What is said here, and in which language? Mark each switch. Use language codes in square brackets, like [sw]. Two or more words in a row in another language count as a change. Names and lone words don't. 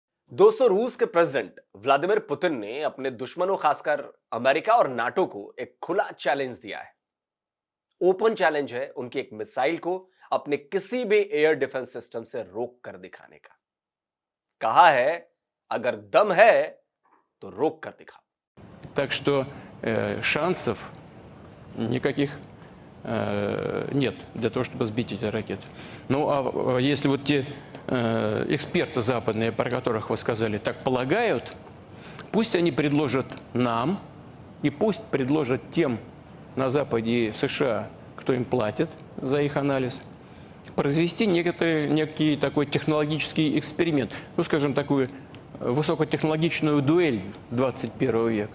[hi] दोस्तों, रूस के प्रेसिडेंट व्लादिमीर पुतिन ने अपने दुश्मनों खासकर अमेरिका और नाटो को एक खुला चैलेंज दिया है। [en] open challenge [hi] है उनकी एक मिसाइल को अपने किसी भी [en] air defense system [hi] से रोक कर दिखाने का। कहा है, अगर दम है तो रोक कर दिखाओ। [ru] Так что шансов никаких нет для того, чтобы сбить эти ракеты. Ну а если вот те эксперты западные, про которых вы сказали, так полагают, пусть они предложат нам и пусть предложат тем на Западе и в США, кто им платит за их анализ, произвести некий такой технологический эксперимент, ну, скажем, такую высокотехнологичную дуэль 21 века.